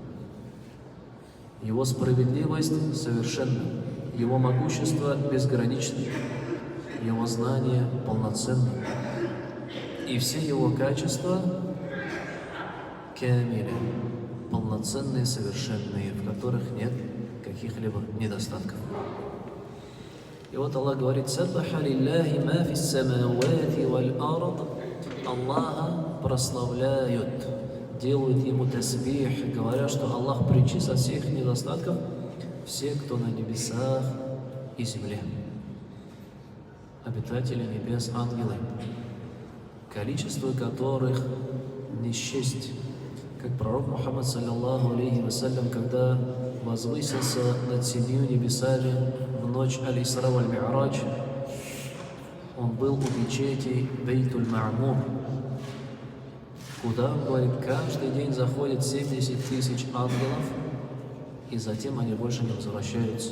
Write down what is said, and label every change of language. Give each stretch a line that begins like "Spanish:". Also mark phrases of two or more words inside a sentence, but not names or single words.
Russian: Его справедливость совершенна, Его могущество безгранично, Его знание полноценно. И все Его качества камиля, полноценные, совершенные, в которых нет каких-либо недостатков. И вот Аллах говорит:
Arabic: «سبح لله ما في السماوات والأرض».
Russian: Аллаха прославляют, делают Ему тасбих, говоря, что Аллах пречист от всех недостатков, все, кто на небесах и земле, обитатели небес, ангелы, количество которых не счесть. Как пророк Мухаммад,
Arabic: صلى الله عليه وسلم,
Russian: когда возвысился над 7 небесами в ночь Аль-Исра валь-Ми'радж, он был у мечети Бейтуль-Ма'мур, куда, он говорит, каждый день заходит 70 тысяч ангелов, и затем они больше не возвращаются.